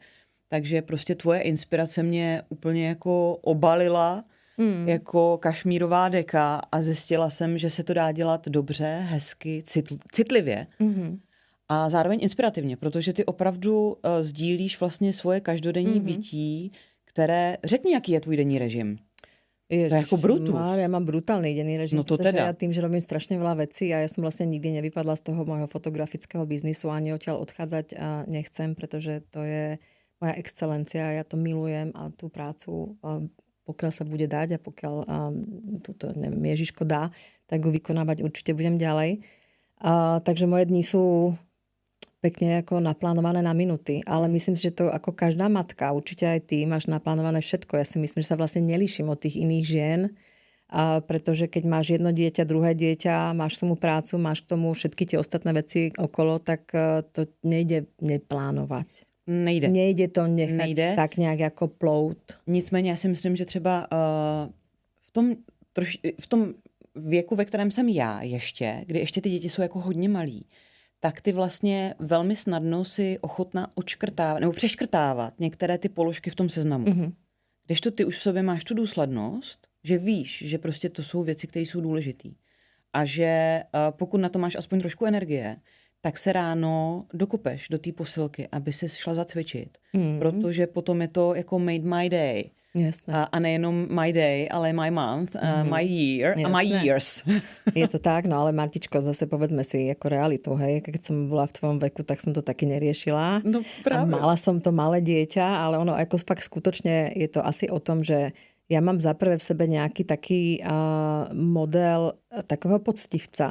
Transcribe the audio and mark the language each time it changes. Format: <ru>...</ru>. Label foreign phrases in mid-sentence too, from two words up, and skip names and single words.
<cs>Takže prostě tvoje inspirace mě úplně jako obalila jako kašmírová deka a zjistila jsem, že se to dá dělat dobře, hezky, citlivě a zároveň inspirativně, protože ty opravdu sdílíš vlastně svoje každodenní bytí, které... Řekni, jaký je tvůj denní režim. Ježiš, to je jako brutus.</cs> <sk>Ja mám brutálny denný režim, no to teda. Ja tým, že robím strašne veľa vecí a ja som vlastne nikdy nevypadla z toho môjho fotografického biznisu, ani odtiaľ odchádzať a nechcem, pretože to je moja excelencia, ja to milujem a tú prácu, pokiaľ sa bude dať a pokiaľ túto, neviem, Ježiško dá, tak ho vykonávať určite budem ďalej. Takže moje dni sú pekne ako naplánované na minuty. Ale myslím, že to ako každá matka, určite aj ty máš naplánované všetko. Ja si myslím, že sa vlastne nelíšim od tých iných žien, pretože keď máš jedno dieťa, druhé dieťa, máš k tomu prácu, máš k tomu všetky tie ostatné veci okolo, tak to nejde neplánovať.</sk> <cs>Nejde to nechať tak nějak jako plout. Nicméně já si myslím, že třeba v tom věku, ve kterém jsem já ještě, kdy ještě ty děti jsou jako hodně malí, tak ty vlastně velmi snadno si ochotná odškrtávat nebo přeškrtávat některé ty položky v tom seznamu. Mm-hmm. Kdežto ty už v sobě máš tu důslednost, že víš, že prostě to jsou věci, které jsou důležitý. A že pokud na to máš aspoň trošku energie, tak se ráno dokopeš do té posilky, aby se šla zacvičit. Protože potom je to jako</cs> <en>made my day.</en> <cs>A nejenom</cs> <en>my day, ale my month, my year a my years.</en> <sk>Je to tak, no ale Martičko, zase povedzme si jako realitu, hej. Keď som bola v tvojom veku, tak som to taky neriešila. No práve. A mala som to malé dieťa, ale ono ako fakt skutočne je to asi o tom, že ja mám zaprvé v sebe nejaký taký model takového poctivca.</sk>